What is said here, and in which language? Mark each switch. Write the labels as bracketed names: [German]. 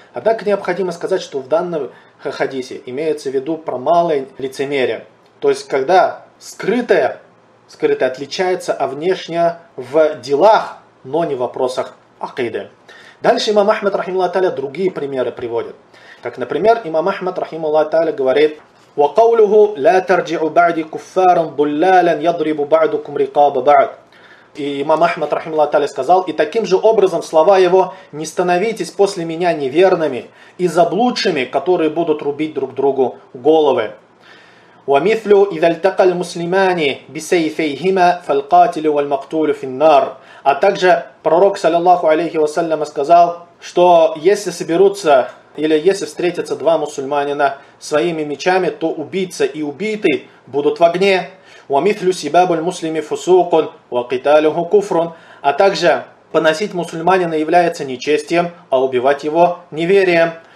[Russian] Однако необходимо сказать, что в данном хадисе имеется в виду про малое лицемерие. То есть, когда скрытое отличается, а внешнее в делах, но не в вопросах акиды. Дальше имам Ахмад, рахималлах та'аля, другие примеры приводит. Как, например, имам Ахмад, рахималлах та'аля, говорит: [Arabic] وقوله لا ترجعوا بعد كفارا ضلالا يضرب بعضكم رقاب بعض. [Russian] И имам Ахмад, рахималлах та'аля, сказал: и таким же образом слова его: не становитесь после меня неверными и заблудшими, которые будут рубить друг другу головы. [Arabic] ومثله اذا التقى المسلمان بسيفيهما فالقاتل والمقتول في النار. [Russian] А также пророк, саллиллаху алейхи вассалям, сказал, что если соберутся или если встретятся два мусульманина своими мечами, то убийца и убитый будут в огне. [Arabic] وَمِثْلُ سِبَابُ الْمُسْلِمِ فُسُوقٌ وَقِتَالُهُ كُفْرٌ. [Russian] А также поносить мусульманина является нечестием, а убивать его неверием.